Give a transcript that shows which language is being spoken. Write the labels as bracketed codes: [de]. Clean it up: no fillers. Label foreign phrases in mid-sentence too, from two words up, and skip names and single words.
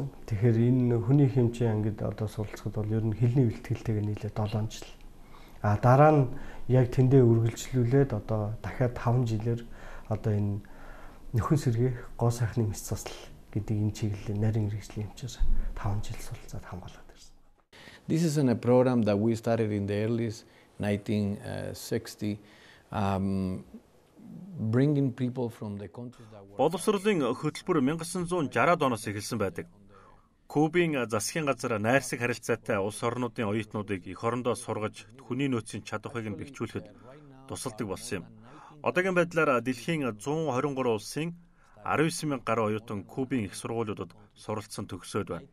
[mn] Тэгэхээр энэ хүний хэмжээ ангид одоо суралцахад бол ер нь хэлний бэлтгэлтэйгээ нийлээ 7 жил. Дараа нь яг тэндээ үргэлжлүүлээд одоо дахиад 5 жилээр одоо энэ нөхөн сэргээх гоо сайхны мэс цусл гэдэг энэ чиглэлээр нарийн мэргэжлийн хэмжээр 5 жил суралцаад хамгаалаад ирсэн. [en] This is a program that we started in the early 1960. Bringing people from the countries that were [mn] Боловсролын хөтөлбөр 1960-аад оноос эхэлсэн байдаг. Кубын засгийн газар найрсаг харилцаатай улс орнуудын оюутнуудыг эх орондоо сургаж хүний нөөцийн чадварыг нь бэхжүүлэхэд тусалдаг болсон юм. Одоогийн байдлаар дэлхийн 123 улсын 19,000 гаруй оюутан Кубын их сургуулиудад суралцсан төгсөөд байна.